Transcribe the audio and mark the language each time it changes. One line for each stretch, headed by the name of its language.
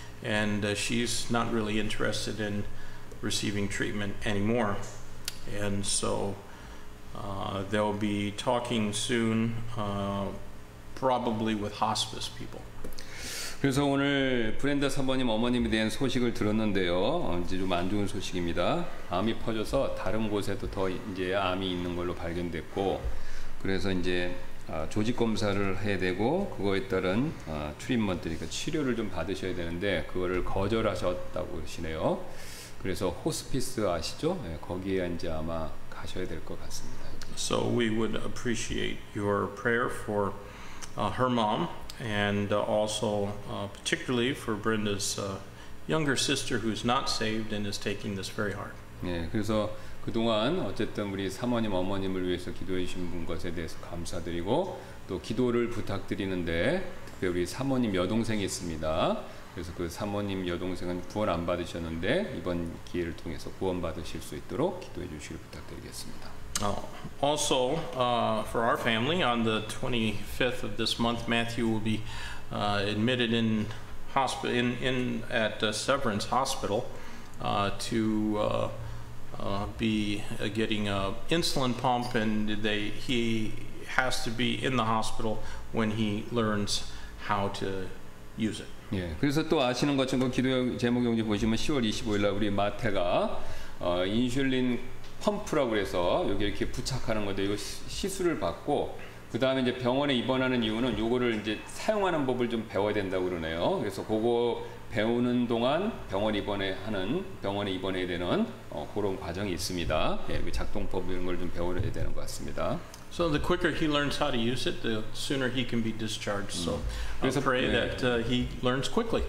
English: and she's not really interested in receiving treatment anymore. And so they'll be talking soon, probably with hospice people.
Korean: 그래서 오늘 브렌다 사모님 어머님에 대한 소식을 들었는데요. 이제 좀 안 좋은 소식입니다. 암이 퍼져서 다른 곳에도 더 이제 암이 있는 걸로 발견됐고, 그래서 이제 조직 검사를 해야 되고 그거에 따른 트리트먼트, 그러니까 치료를 좀 받으셔야 되는데 그거를 거절하셨다고 그러시네요. 그래서 호스피스 아시죠? 네, 거기에 이제 아마 가셔야 될 것 같습니다.
English: So we would appreciate your prayer for her mom. And also, particularly for Brenda's younger sister who's not saved and is taking this very hard.
Korean: 네, 그래서 그동안 어쨌든 우리 사모님, 어머님을 위해서 기도해 주신 분 것에 대해서 감사드리고 또 기도를 부탁드리는데 특별히 우리 사모님 여동생이 있습니다. 그래서 그 사모님 여동생은 구원 안 받으셨는데 이번 기회를 통해서 구원 받으실 수 있도록 기도해 주시길 부탁드리겠습니다.
English: Also, for our family, on the 25th of this month, Matthew will be admitted in hospital at Severance Hospital to be getting an insulin pump, and he has to be in the hospital when he learns how to use it.
Korean: 예, 그래서 또 아시는 것처럼 기도 제목 용지 보시면 10월 25일 날 우리 마태가 인슐린 펌프라고 해서 여기 이렇게 부착하는 건데 이거 시술을 받고 그 다음에 이제 병원에 입원하는 이유는 요거를 이제 사용하는 법을 좀 배워야 된다고 그러네요. 그래서 그거 배우는 동안 병원에 입원해야 되는 그런 과정이 있습니다. 예, 작동법 이런 걸 좀 배워야 되는 것 같습니다.
English: So the quicker he learns how to use it, the sooner he can be discharged. So I pray that he learns quickly.